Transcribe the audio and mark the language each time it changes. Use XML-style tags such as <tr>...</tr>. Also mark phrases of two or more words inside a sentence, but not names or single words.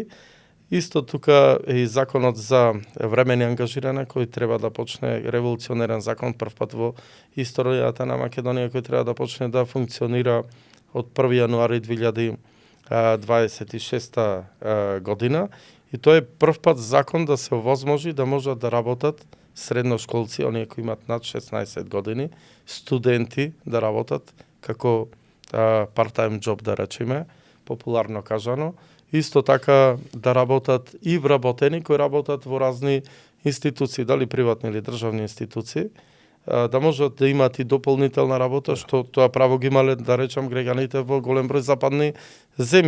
<mk>Исто тука е и законот за времени ангажирање кој треба да почне, револуционерен закон, првпат во историјата на Македонија, кој треба да почне да функционира од 1 јануари 2026 година. И тоа е прв пат закон да се овозможи да можат да работат средношколци, оние кои имаат над 16 години, студенти да работат како</mk> <en>part-time job,</en> <mk>да речеме, популарно кажано. Исто така да работат и вработени кои работат во разни институции, дали приватни или државни институции, да можат да имаат и дополнителна работа, што тоа право ги имале, да речам, граѓаните во голем број западни земји.</mk>